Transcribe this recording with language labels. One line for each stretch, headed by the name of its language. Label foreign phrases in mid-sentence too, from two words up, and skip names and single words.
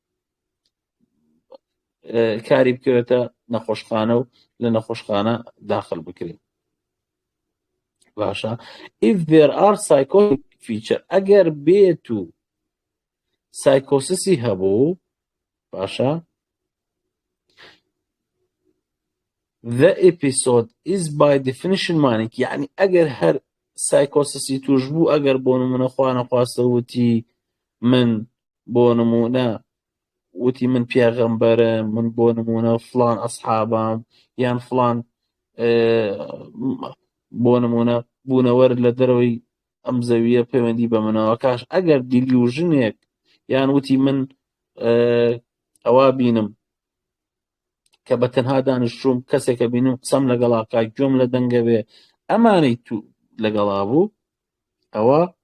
Central Kurdish: کاری بکەوێتە نەخۆشخانە و لە نەخۆشخانە داخل بکرێت باشە
English: if there are psychotic feature
Central Kurdish: ئەگەر بێت و سایکۆسیسی هەبوو باشە
English: the episode is by definition manic
Central Kurdish: یعنی ئەگەر هەر سایکۆسیسی توش بوو ئەگەر بۆ نمونە خوا نەخواستە وتی من بۆ نمونە وتی من پێغەمبەرم من بۆ نمونە فلان ئەسحابام یان فلان بۆ نمونە بوونەوەر لە دەرەوەی ئەم زەویە پەیوەندی بە منەوە کاش ئەگەر دیلیوژنێک یان وتی من ئەوا بینم کە بە تەنها دانیشتووم کەسێکە بینم قسەم لەگەڵاکە گوێم لە دەنگە بێ ئەمانەی تو لەگەڵا بوو ئەوە